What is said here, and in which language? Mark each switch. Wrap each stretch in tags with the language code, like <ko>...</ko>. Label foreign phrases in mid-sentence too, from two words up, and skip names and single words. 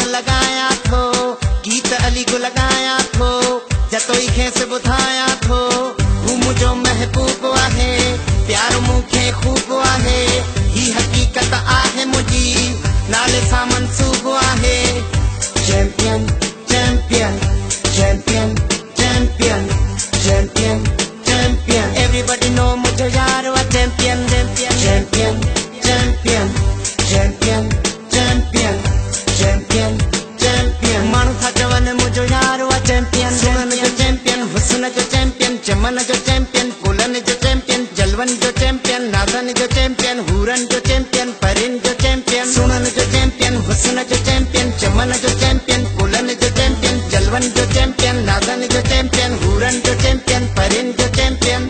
<sd>लॻायां थो, गीत अली को लगाया थो, जतोई खेस ॿुधायां थो, हू मुझो महबूब आहे, प्यार मूंखे खूब आहे, ही हकीकत आहे मुझी, नाले सां मंसूब आहे।</sd> <en>champion champion champion champion champion champion. everybody know</en> <sd>मुझे यार वा</sd> <en>champion champion champion champion champion champion champion champion.</en> <sd>मानू था चवन मुझो यार वा चैंपियन, सुनन जो चैंपियन, हुस्न जो चैंपियन, चमन जो चैंपियन, पुलन जो चैंपियन, जलवन जो चैंपियन, नादन जो चैंपियन, हुरन जो चैंपियन, परिन जो चैंपियन, सुनन जो चैंपियन, हुस्न जो चैंपियन, चमन जो चैंपियन, पुलन जो चैंपियन, जलवन जो चैंपियन, नादन जो चैंपियन, हुरन जो चैंपियन, परिन जो चैंपियन।</sd>